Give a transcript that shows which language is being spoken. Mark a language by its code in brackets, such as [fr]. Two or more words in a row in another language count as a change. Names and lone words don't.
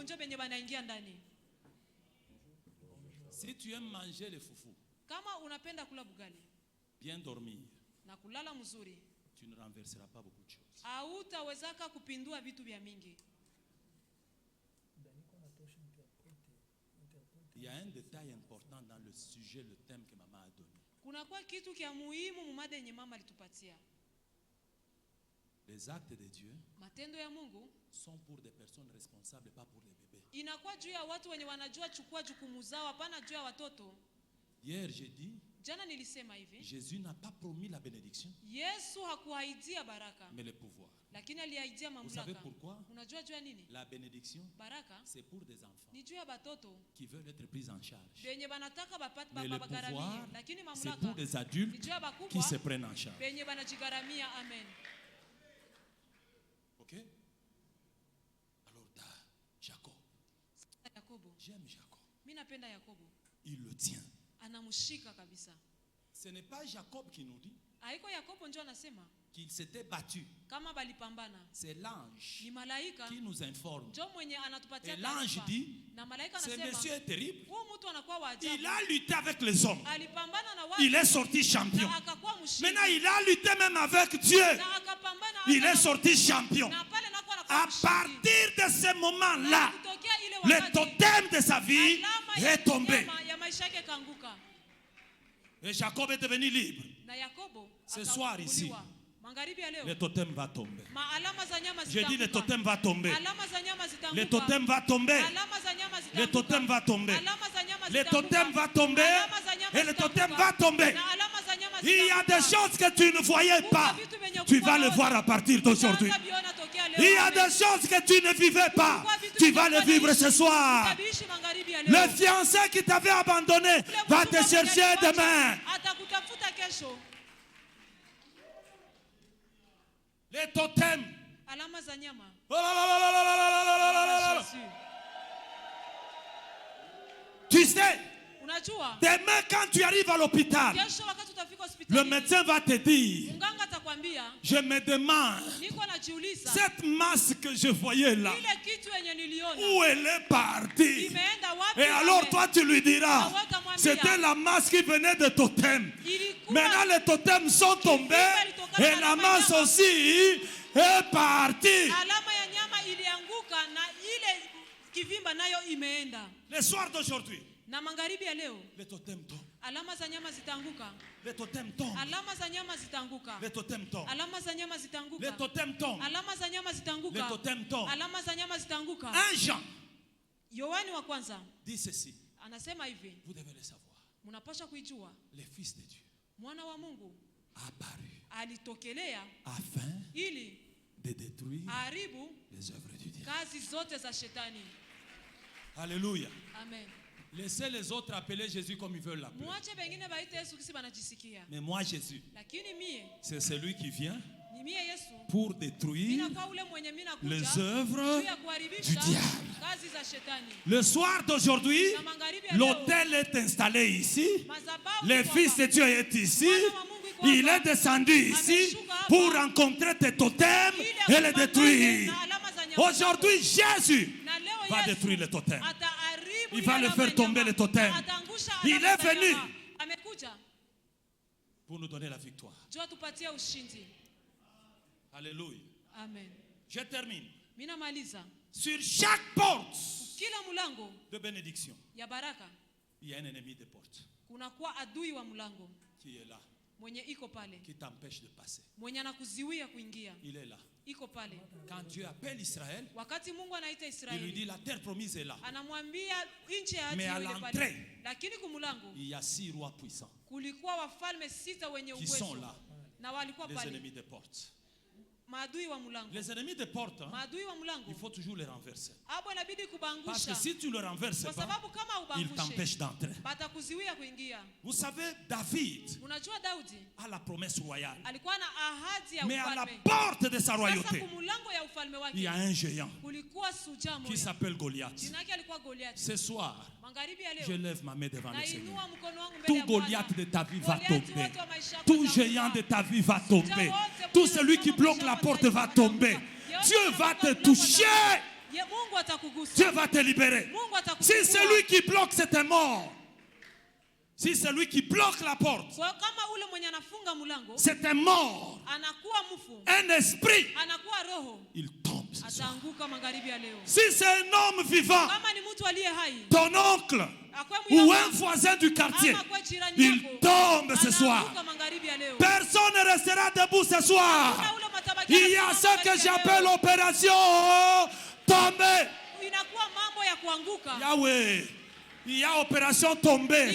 [fr] Si tu aimes manger le foufou, bien dormir, tu ne renverseras pas beaucoup de choses. Il y a un détail important dans le sujet, le thème que maman a donné. [sw] Kuna kwa kitu kia muhimu mumada yenye mama alitupatia. [fr] Les actes de Dieu [sw] matendo ya Mungu [fr] sont pour des personnes responsables, pas pour les bébés. [sw] Inakuwa juu ya watu wenye wanajua chukua jukumu zao, hapana juu ya watoto. [fr] Hier j'ai dit, [sw] jana nilisema hivi, [fr] Jésus n'a pas promis la bénédiction, [sw] Yesu hakuahidia baraka, [fr] mais le pouvoir. [sw] Lakini aliahidia mamlaka. [fr] Vous savez pourquoi? [sw] Unajua juu ya nini? [fr] La bénédiction, [sw] baraka [fr] c'est pour des enfants [sw] ni juu ya batoto [fr] qui veulent être pris en charge. [sw] benye banataka [fr] Mais le pouvoir, [sw] lakini [fr] c'est [sw] mamlaka [fr] pour des adultes [sw] ni juu ya bakubwa [fr] qui se prennent en charge. [sw] benye banajigaramia. Amen. [fr] Ok? Alors, Jacob. Yakobo. J'aime Jacob. [sw] Mimi napenda Yakobo. [fr] Il le tient. [sw] Anamshika kabisa. [fr] Ce n'est pas Jacob qui nous dit [sw] Haiko Yakobo ndio anasema [fr] qu'il s'était battu. [sw] kama balipambana. [fr] C'est l'ange [sw] Ni malaika [fr] qui nous informe. [sw] ndio mwenye anatupatia [fr] Et l'ange [sw] taarifa. [fr] dit, [sw] Na malaika [fr] ce [sw] anasema [fr] monsieur est terrible. [sw] huyu mtu anakuwa wa ajabu. [fr] Il a lutté avec les hommes. [sw] Alipambana na watu. [fr] Il est sorti champion. [sw] Na akakuwa mshindi. [fr] Maintenant, il a lutté même avec Dieu. [sw] Na akapambana [fr] Il est sorti champion. [sw] na pale anakuwa anakuwa [fr] À [sw] mshindi. [fr] partir de ce moment-là, [sw] Kutokea ile [fr] le [sw] wakati, [fr] totem de sa vie [sw] alama [fr] est tombé. [sw] ya maisha yake kaanguka. [fr] Et Jacob est devenu libre. [sw] Na Yakobo [fr] Ce soir ici, [sw] akafunguliwa. Magharibi ya leo [fr] le totem va tomber. [sw] alama za nyama [fr] J'ai dit le [sw] zitaanguka. [fr] totem va tomber. [sw] Alama za nyama zitaanguka. [fr] Le totem va tomber. [sw] Alama za nyama [fr] Le [sw] zitaanguka. [fr] totem va tomber. [sw] Alama za nyama [fr] Le [sw] zitaanguka. [fr] totem va tomber. [sw] Alama za nyama [fr] Et le totem [sw] zitaanguka. [fr] va tomber. [sw] Na alama za nyama [fr] Il y a [sw] zitaanguka. [fr] des choses que tu ne voyais pas. Tu vas le voir à partir d'aujourd'hui. [sw] Utaanza viona tokea leo. [fr] Il y a Amen. des choses que tu ne vivais pas. Tu vas les vivre ce soir. [sw] Utabishi magharibi ya leo. [fr] Le fiancé qui t'avait abandonné va te chercher demain. [sw] Atakutafuta kesho. [fr] Les totems. [sw] Alama za nyama. [fr] Oh là là là là là là là là là là là. Jésus. Tu sais, [sw] Unajua? [fr] demain quand tu arrives à l'hôpital, [sw] Kesho wakati utafika [fr] le [sw] hospitali. [fr] médecin va te dire, [sw] Mganga atakwambia, [fr] je me demande, [sw] niko najiuliza. [fr] cette masse que je voyais là, [sw] Ile kitu yenye niliona. [fr] où elle est partie? [sw] Imeenda wapi? [fr] Et alors Amen. toi tu lui diras, [sw] Na watamwambia, [fr] c'était la masse qui venait de totem. [sw] ilikuwa [fr] Maintenant les totems sont tombés et la masse aussi est partie. [sw] alama ya nyama ilianguka na ile kivimba nayo imeenda. [fr] Le soir d'aujourd'hui, [sw] Na magharibi ya leo, [fr] les totems tombent. [sw] alama za nyama zitaanguka. [fr] Les totems tombent. [sw] Alama za nyama zitaanguka. [fr] Les totems tombent. [sw] Alama za nyama [fr] Les [sw] zitaanguka. [fr] totems tombent. [sw] Alama za nyama [fr] Les [sw] zitaanguka. [fr] totems tombent. [sw] Alama za nyama zitaanguka. [fr] 1 Jean [sw] Yohani wa kwanza [fr] dit ceci, [sw] anasema hivi, [fr] vous devez le savoir. [sw] mnapaswa kuijua, [fr] Le Fils de Dieu [sw] mwana wa Mungu [fr] a apparu [sw] alitokelea [fr] afin [sw] ili [fr] de détruire [sw] aharibu [fr] les œuvres du diable. [sw] kazi zote za shetani. [fr] Alléluia. Amen. Laissez les autres appeler Jésus comme ils veulent l'appeler. [sw] Muache bengine baite Yesu kisi banajisikia. [fr] Mais moi, Jésus, [sw] Lakini mie [fr] c'est celui qui vient [sw] ni mie Yesu. [fr] pour détruire [sw] Mina kwa ule mwenye mina kuja [fr] les œuvres [sw] juu ya [fr] du [sw] kuharibisha [fr] diable. [sw] kazi za shetani. [fr] Le soir d'aujourd'hui, [sw] Na magharibi ya leo, [fr] l'autel est installé ici. [sw] madhabahu [fr] Le [sw] iko [fr] Fils [sw] hapa. [fr] de Dieu est ici. [sw] Mwana wa Mungu iko [fr] Il [sw] hapa. [fr] est descendu ici [sw] Ameshuka hapa. [fr] pour rencontrer tes totems [sw] Ili [fr] et les [sw] akupambane [fr] détruire. [sw] na alama za nyama [fr] Aujourd'hui, Jésus [sw] zako. Na leo [fr] va [sw] Yesu [fr] détruire les totems. [sw] ataharibu [fr] Il va [sw] ile [fr] le [sw] alama [fr] faire [sw] ya [fr] tomber [sw] nyama. [fr] les totems. [sw] Ataangusha [fr] Il [sw] alama [fr] est [sw] za [fr] venu. [sw] nyama. Amekuja [fr] Pour nous donner la victoire. [sw] jua tupatie ushindi. [fr] Alléluia. Amen. Je termine. [sw] Mimi namaliza. [fr] Sur chaque porte [sw] Kila mlango [fr] de bénédiction, [sw] ya baraka [fr] il y a un ennemi de porte [sw] kunakuwa adui wa mlango [fr] qui est là, [sw] mwenye iko pale, [fr] qui t'empêche de passer. [sw] mwenye anakuziwia kuingia, [fr] Il est là. [sw] iko pale. [fr] Quand Dieu appelle Israël, [sw] Wakati Mungu anaita [fr] il lui [sw] Israeli, [fr] dit la terre promise est là. [sw] anamwambia nchi ya [fr] Mais à [sw] ahadi ile [fr] l'entrée, [sw] pale, lakini kumulango [fr] Il y a 6 rois puissants [sw] kulikuwa wafalme 6 wenye [fr] qui sont [sw] uwezo [fr] là, [sw] na walikuwa [fr] les [sw] pale, [fr] ennemis des portes. [sw] maadui wa mlango. [fr] Les ennemis des portes, hein, [sw] Maadui wa mlango [fr] il faut toujours les renverser. [sw] hapo inabidi [fr] Parce que [sw] kubangusha, [fr] si tu ne le renverses [sw] kwa [fr] pas, [sw] sababu kama [fr] il [sw] ubangushe [fr] t'empêche d'entrer. [sw] batakuziwia kuingia. [fr] Vous savez, David [sw] Unajua Daudi [fr] a la promesse royale. [sw] alikuwa na ahadi ya [fr] Mais à la [sw] ufalme. [fr] porte de sa [sw] Sasa [fr] royauté, [sw] kumulango ya ufalme [fr] il y a [sw] wake [fr] un géant [sw] kulikuwa suja [fr] qui [sw] moja, [fr] s'appelle Goliath. [sw] jina yake alikuwa Goliath. [fr] Ce soir, [sw] Magharibi ya [fr] je [sw] leo [fr] lève ma main devant le Seigneur. [sw] nainua mkono wangu mbele [fr] Tout [sw] ya Bwana. [fr] Goliath de ta vie va [sw] Goliath [fr] tomber. [sw] wote wa maisha yako [fr] Tout [sw] wataanguka. [fr] géant de ta vie va tomber. Tout celui qui bloque la porte va tomber. Dieu va te toucher. [sw] Mungu atakugusa. [fr] Dieu va te libérer. [sw] Mungu atakugusa. [fr] Si celui qui bloque, c'était mort. Si celui qui bloque la porte, [sw] Kwa kama ule mwenye anafunga mlango [fr] c'était mort. [sw] anakuwa mfu, [fr] Un esprit, [sw] anakuwa roho, [fr] il tombe ce soir. [sw] ataanguka magharibi ya leo. [fr] Si c'est un homme vivant, [sw] Kama ni mtu aliye hai, [fr] ton oncle, ou un voisin du quartier, il tombe ce soir. Personne ne restera debout ce soir. Il y a ce que j'appelle l'opération tomber. Yahweh. Il y a opération tombée.